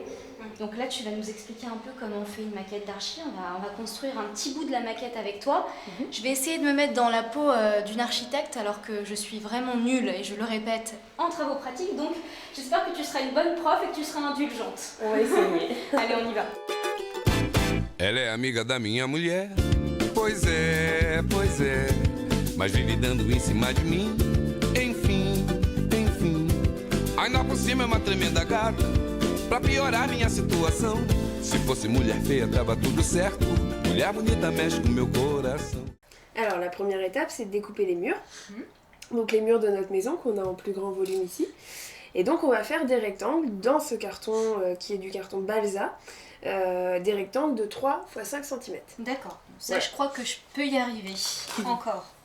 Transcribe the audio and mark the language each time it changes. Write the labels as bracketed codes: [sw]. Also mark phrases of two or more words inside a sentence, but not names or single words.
[fr] Donc là, tu vas nous expliquer un peu comment on fait une maquette d'archi. On va construire un petit bout de la maquette avec toi. Je vais essayer de me mettre dans la peau d'une architecte alors que je suis vraiment nulle, et je le répète, en travaux pratiques. Donc j'espère que tu seras une bonne prof et que tu seras indulgente. On va essayer. Allez, on y va. [pt] Ela é amiga da minha mulher, pois é, mas vive dando em cima de mim, enfim. Ainda por cima é uma tremenda gata, pra piorar minha situação. Se fosse mulher feia, tava tudo certo. Mulher bonita mexe com meu coração. [fr] Alors la première étape, c'est de découper les murs. Donc les murs de notre maison qu'on a en plus grand volume ici. Et donc on va faire des rectangles dans ce carton qui est du carton Balsa. Des rectangles de 3 x 5 cm. D'accord, ça je crois que je peux y arriver, encore.